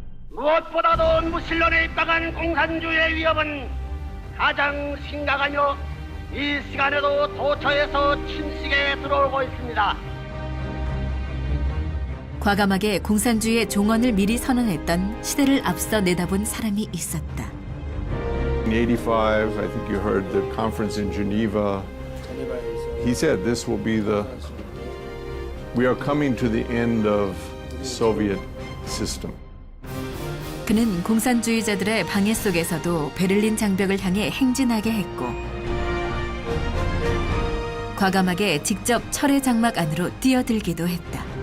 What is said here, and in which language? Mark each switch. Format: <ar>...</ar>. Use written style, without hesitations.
<ko>무엇보다도 무신론에 입각한 공산주의의 위협은 가장 심각하며 이 시간에도 도처에서 침식에 들어오고 있습니다. 과감하게 공산주의의 종언을 미리 선언했던 시대를 앞서 내다본 사람이 있었다.</ko> <en>In 85, I think you heard the conference in Geneva. He said this will be we are coming to the end of Soviet system.</en> <ko>그는 공산주의자들의 방해 속에서도 베를린 장벽을 향해 행진하게 했고 과감하게 직접 철의 장막 안으로 뛰어들기도 했다.</ko>